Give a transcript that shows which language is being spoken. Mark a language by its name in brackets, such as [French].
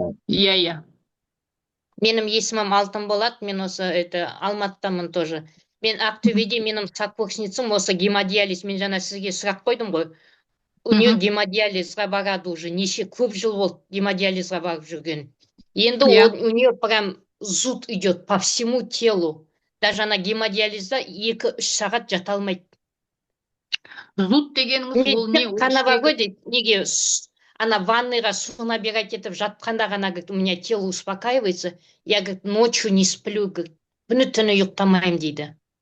[Kazakh] Иә. Менің есімім Алтынболат, мен осы Алматыдамын тоже. Мен Ақтөбеде, менің сокурсницам осы гемодиализ, мен жаңа сізге сұрақ қойдым ғой. [Russian] У нее [Kazakh] гемодиализға барады уже, неше көп жыл болды гемодиализға барып жүрген. Енді [Russian] у нее прям зуд идет по всему телу. [Kazakh] Даже ана гемодиализда 2-3 сағат жата алмайды. Зуд дегеніңіз ол не? Қана бар ғой дейді, неге ана ванныйға су набирать етіп жатқанда ғана, [Russian] говорит, у меня тело успокаивается, я, говорит, ночью не сплю, [Kazakh] говорит, күні-түні ұйықтамаймын дейді.